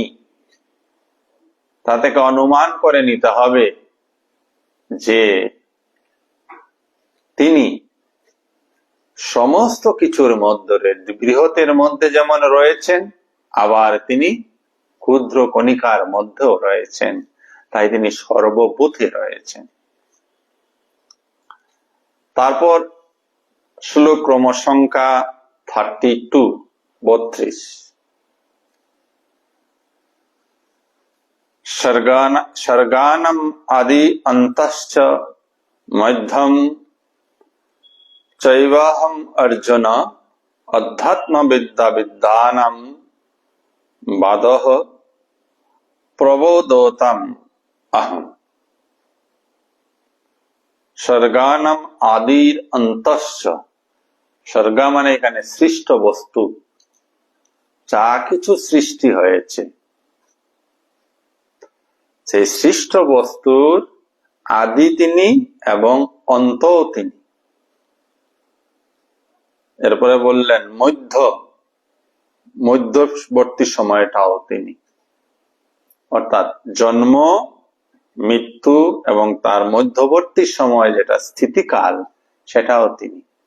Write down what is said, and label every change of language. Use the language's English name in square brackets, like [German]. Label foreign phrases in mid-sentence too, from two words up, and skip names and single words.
[Bangla] তা থেকে অনুমান করে নিতে হবে যে তিনি সমস্ত কিছুর মধ্যে, বৃহতের মধ্যে যেমন রয়েছেন, আবার তিনি ক্ষুদ্র কণিকার মধ্যেও রয়েছেন, তাই তিনি সর্বভূতে রয়েছেন। তারপর শ্লোক ক্রম সংখ্যা 32, 32। [Sanskrit] सर्गानम आदि अंतश्च मध्यम चैवाहम अर्जुन अध्यात्म विद्या विद्यानां बादः प्रबोधोतम अहम। सर्गानम आदि अंतश्च, [Bangla] सर्गा মানে এখানে সৃষ্ট বস্তু, যা কিছু সৃষ্টি হয়েছে সেই সৃষ্ট বস্তুর আদি তিনি এবং অন্তও তিনি। এরপরে বললেন মধ্যবর্তী সময়টাও তিনি, অর্থাৎ জন্ম, মৃত্যু এবং তার মধ্যবর্তী সময় যেটা স্থিতিকাল, সেটাও তিনি।